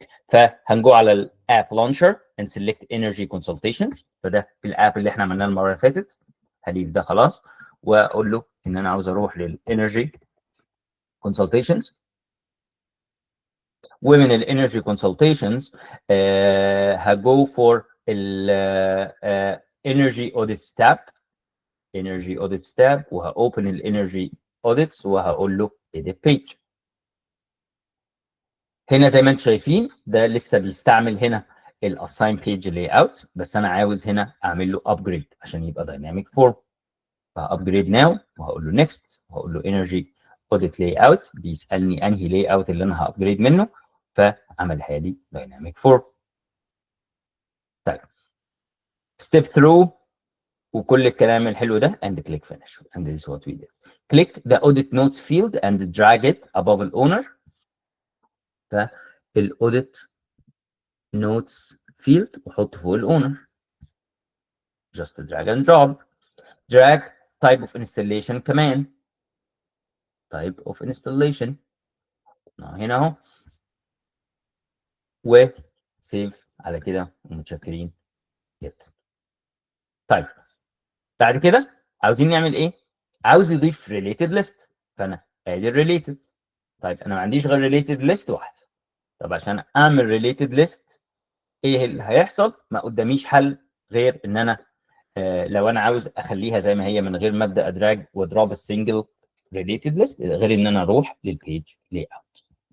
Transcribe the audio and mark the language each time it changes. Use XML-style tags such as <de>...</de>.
<ar>فهنجو على الاب</ar> <en>launcher and select energy consultations.</en> <ar>فده الاب اللي احنا عملناه المره اللي فاتت، هليف ده خلاص، واقول له ان انا عاوز اروح للانرجي consultations. ومن الانرجي consultations هجو for ال energy audit tab، energy audit tab، وهopen الانرجي audits وهقول له edit page. هنا زي ما انتم شايفين ده لسه بيستعمل هنا الاساين بيج لاي اوت، بس انا عاوز هنا اعمل له ابجريد عشان يبقى دايناميك فورم. فابجريد ناو وهقول له نيكست وهقول له انرجي اوديت لاي اوت، بيسالني انهي لاي اوت اللي انا هابجريد منه، فعملها لي دايناميك فورم. طيب ستيب ثرو وكل الكلام الحلو ده</ar> <en>and click finish and this is what we did. Click the audit notes field and drag it above the owner. فالاوديت</en> <ar>notes field واحط فوق الاونر.</ar> <en>just drag and drop. drag type of installation كمان. type of installation</en> <ar>هنا اهو. وسيف على كده ومتشكرين جدا. طيب بعد كده عاوزين نعمل ايه؟ عاوز يضيف related list، فانا ادي related. طيب انا ما عنديش غير related list واحده. طب عشان اعمل related list ايه اللي هيحصل؟ ما قداميش حل غير ان انا لو انا عاوز اخليها زي ما هي من غير ما ابدا ادراج واضرب السنجل related list، غير ان انا اروح للبيج لاي اوت.</ar>